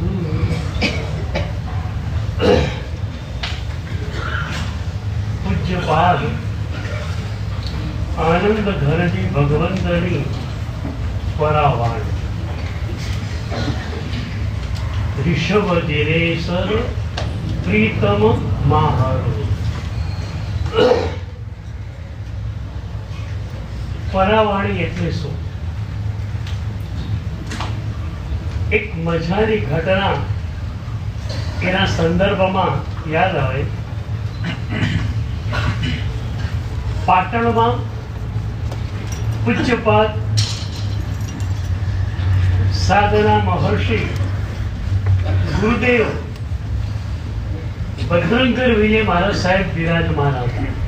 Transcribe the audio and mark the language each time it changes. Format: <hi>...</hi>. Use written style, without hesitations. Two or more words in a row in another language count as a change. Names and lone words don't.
<gu>પૂજ્યપાદ આનંદ ઘરજી ભગવંતની પરાવાણ ઋષભ દિનેસર પ્રીતમ મહારો પરાવાણી એટલે શું? એક મજાની ઘટના એના સંદર્ભમાં યાદ આવે. પાટણમાં પૂજ્યપાદ સાધના મહર્ષિ ગુરુદેવ ભદ્રંકર વિજય મહારાજ સાહેબ બિરાજમાન હતા.</gu>